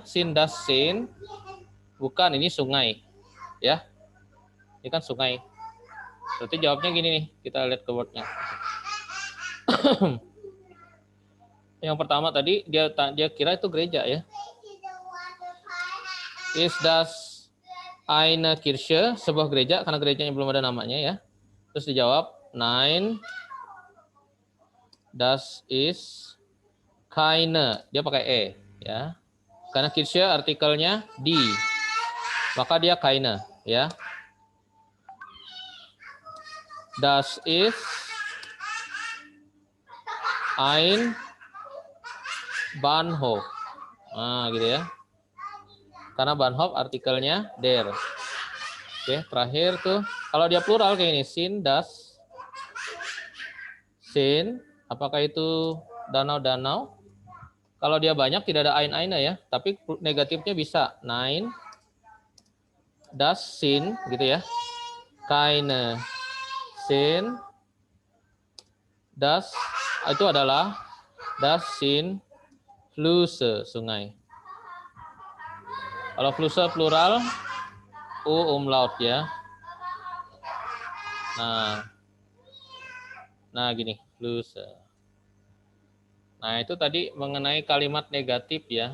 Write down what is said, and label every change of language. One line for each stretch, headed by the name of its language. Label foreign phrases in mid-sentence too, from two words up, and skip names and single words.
German: Sin das Sin.
Indonesian: Bukan, ini sungai. Ya. Ini kan sungai. Berarti jawabnya gini nih. Kita lihat ke wordnya. Yang pertama tadi dia kira itu gereja ya.
German: Is das eine Kirche,
Indonesian: sebuah gereja, karena gerejanya belum ada namanya ya. Terus dijawab 9,
German: das ist keine,
Indonesian: dia pakai e, ya. Karena Kirche artikelnya di, maka dia keine, ya.
German: Das ist ein Bahnhof.
Indonesian: Nah, gitu ya. Karena Bahnhof artikelnya der. Oke, terakhir tuh kalau dia plural kayak ini,
German: sind, das, sind,
Indonesian: apakah itu danau-danau? Kalau dia banyak tidak ada eine ya, tapi negatifnya bisa
German: nein, das sind
Indonesian: gitu ya.
German: Keine sind, das
Indonesian: itu adalah
German: das sind Flüsse,
Indonesian: sungai. Kalau Flüsse plural u umlaut ya. Nah gini, Flüsse. Nah, itu tadi mengenai kalimat negatif ya.